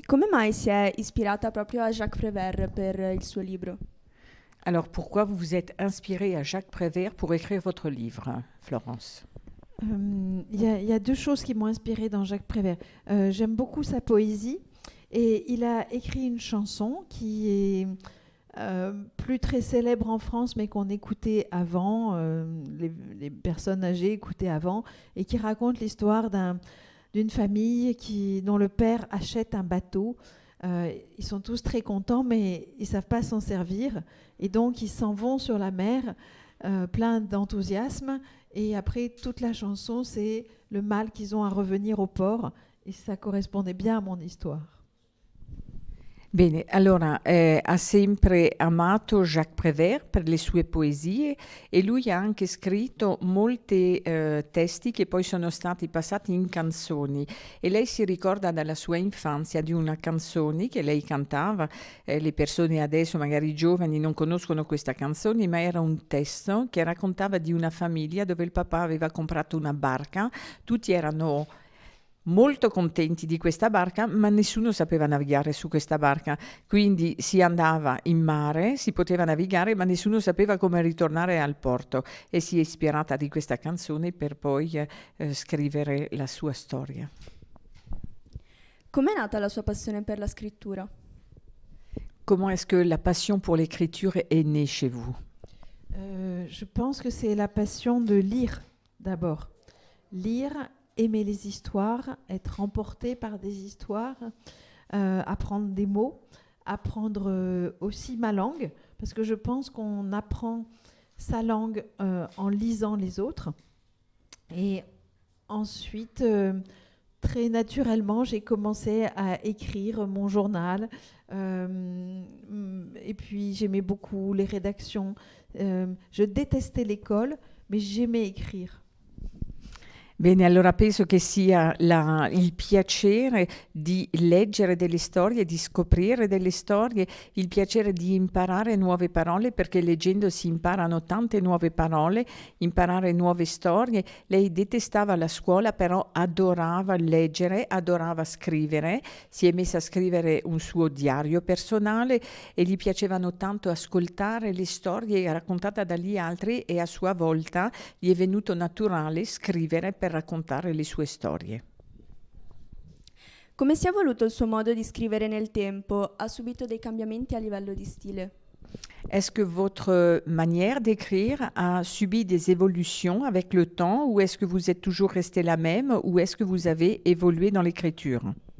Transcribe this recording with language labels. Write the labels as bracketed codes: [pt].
[it] mai si è ispirata proprio a Jacques Prévert per il suo libro? [fr] Alors, pourquoi vous vous êtes inspirée à Jacques Prévert pour écrire votre livre, Florence? Il y a deux choses qui m'ont inspirée dans Jacques Prévert. J'aime beaucoup sa poésie et il a écrit une chanson qui est plus très célèbre en France, mais qu'on écoutait avant, les personnes âgées écoutaient avant, et qui raconte l'histoire d'une famille dont le père achète un bateau. Ils sont tous très contents, mais ils ne savent pas s'en servir. Et donc, ils s'en vont sur la mer, plein d'enthousiasme. Et après, toute la chanson, c'est le mal qu'ils ont à revenir au port. Et ça correspondait bien à mon histoire. [it] Bene, allora ha sempre amato Jacques Prévert per le sue poesie e lui ha anche scritto molti testi che poi sono stati passati in canzoni e lei si ricorda dalla sua infanzia di una canzone che lei cantava, le persone adesso magari giovani non conoscono questa canzone, ma era un testo che raccontava di una famiglia dove il papà aveva comprato una barca, tutti erano molto contenti di questa barca, ma nessuno sapeva navigare su questa barca, quindi si andava in mare, si poteva navigare, ma nessuno sapeva come ritornare al porto e si è ispirata di questa canzone per poi scrivere la sua storia. Com'è nata la sua passione per la scrittura? [fr] Comment est-ce que la passion pour l'écriture est née chez vous? Je pense que c'est la passion de lire d'abord. Lire, aimer les histoires, être emporté par des histoires, apprendre des mots, apprendre aussi ma langue, parce que je pense qu'on apprend sa langue en lisant les autres. Et ensuite, très naturellement, j'ai commencé à écrire mon journal. Et puis, j'aimais beaucoup les rédactions. Je détestais l'école, mais j'aimais écrire. [it] Bene, allora penso che sia il piacere di leggere delle storie, di scoprire delle storie, il piacere di imparare nuove parole, perché leggendo si imparano tante nuove parole, imparare nuove storie. Lei detestava la scuola, però adorava leggere, adorava scrivere, si è messa a scrivere un suo diario personale e gli piacevano tanto ascoltare le storie raccontate dagli altri e a sua volta gli è venuto naturale scrivere per raccontare le sue storie. Come si è evoluto il suo modo di scrivere nel tempo? Ha subito dei cambiamenti a livello di stile? [fr] Est-ce que votre manière d'écrire a subi des évolutions avec le temps ou est-ce que vous êtes toujours resté la même ou est-ce que vous avez évolué dans l'écriture?